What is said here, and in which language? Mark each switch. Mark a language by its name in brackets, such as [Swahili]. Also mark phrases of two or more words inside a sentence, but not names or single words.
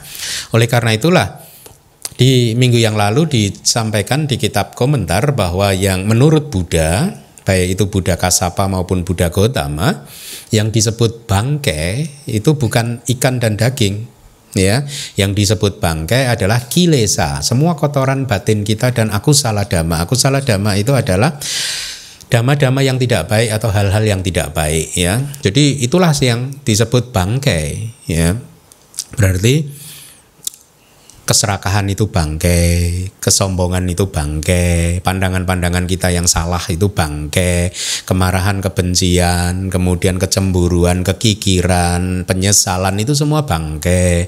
[Indonesian] Oleh karena itulah di minggu yang lalu disampaikan di kitab komentar bahwa yang menurut Buddha, baik itu Buddha Kassapa maupun Buddha Gautama, yang disebut bangkai itu bukan ikan dan daging, Ya, yang disebut bangkai adalah kilesa, semua kotoran batin kita dan [Pali] akusala dhamma. Akusala dhamma [Indonesian] itu adalah dhamma-dhamma yang tidak baik atau hal-hal yang tidak baik, ya. Jadi itulah yang disebut bangkai, ya. Berarti keserakahan itu bangkai, kesombongan itu bangkai, pandangan-pandangan kita yang salah itu bangkai, kemarahan, kebencian, kemudian kecemburuan, kekikiran, penyesalan itu semua bangkai.